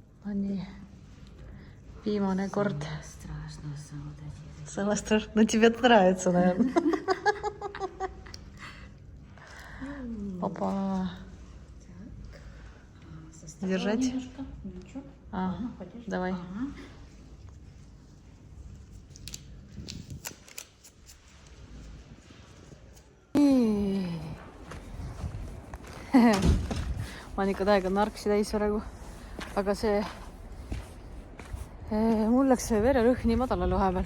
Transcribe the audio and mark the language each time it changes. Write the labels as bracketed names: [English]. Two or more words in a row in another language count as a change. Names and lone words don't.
[Estonian] Nii. Viimane kord. [Russian] Страшно солдатик. Самое страшное. Но тебе нравится, наверное. Опа. Держать? Немножко. Ничего. Ходишь. Давай. [Estonian] Ma olen ikka täiega narksi täis praegu. Aga see... Mul läks see vererõhn nii madalale vahepeal.